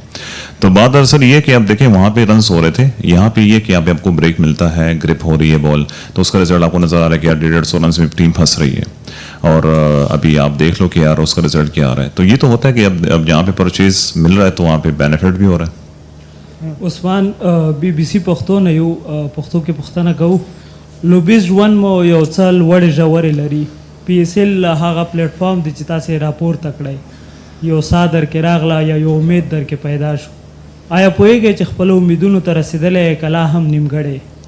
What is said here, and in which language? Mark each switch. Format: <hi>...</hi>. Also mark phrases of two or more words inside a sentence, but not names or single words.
<ur>تو بات دراصل یہ کہ آپ دیکھیں وہاں پہ رنز ہو رہے تھے، یہاں پہ یہ کہ آپ کو بریک ملتا ہے، گرپ ہو رہی ہے بال، تو اس کا رزلٹ آپ کو نظر آ رہا ہے کہ یار 150 رن میں ٹیم پھنس رہی ہے، اور ابھی آپ دیکھ لو کہ یار اس کا رزلٹ کیا آ رہا ہے. تو یہ تو ہوتا ہے کہ اب جہاں پہ پرچیز مل رہا ہے تو وہاں پہ بینیفٹ بھی ہو رہا ہے.</ur> <ps>उस्मान, BBC پښتو نه یو پښتو کې پښتنه کوو، لوبیز ژوند مو یو څه لوړې ژورې لري. PSL هغه پلیټفارم دی چې تاسې راپورته کړی، یو سا درکې راغله یا یو امید درکې پیدا شو، آیا پوهیږئ چې خپلو امیدونو ته رسېدلی کلا هم نیمګړی؟</ps>